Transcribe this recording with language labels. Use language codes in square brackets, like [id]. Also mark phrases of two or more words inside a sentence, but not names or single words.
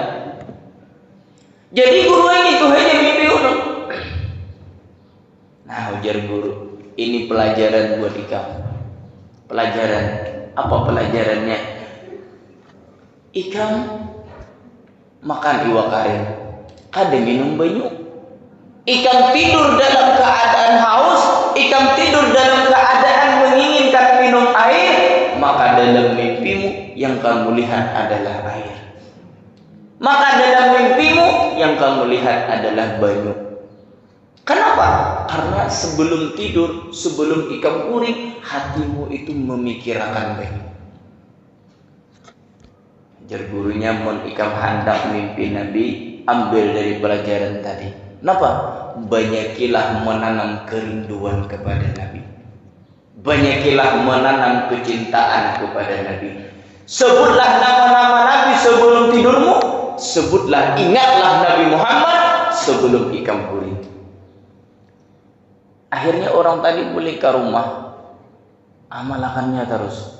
[bjn] Jadi guru ini tuh hanya mimpi ulun. [id] Nah, ujar guru, ini pelajaran buat kamu. Pelajaran. Apa pelajarannya? [bjn] Ikam makan iwak karing, kada minum banyu. [id] Ikam tidur dalam keadaan haus, ikam tidur dalam keadaan menginginkan minum air, maka dalam mimpimu yang kamu lihat adalah air. Maka dalam mimpimu yang kamu lihat adalah banyu. Kenapa? Karena sebelum tidur, [bjn] sebelum ikam guring, hatimu itu memikirkan banyu. Jar gurunya mon ikam hendak mimpi Nabi, ambil dari pelajaran tadi. [id] Kenapa? Banyakilah menanam kerinduan kepada Nabi. Banyakilah menanam kecintaan kepada Nabi. Sebutlah nama-nama Nabi sebelum tidurmu. Sebutlah, ingatlah Nabi Muhammad sebelum ikam guring. Akhirnya orang tadi balik ke rumah, amalakannya terus.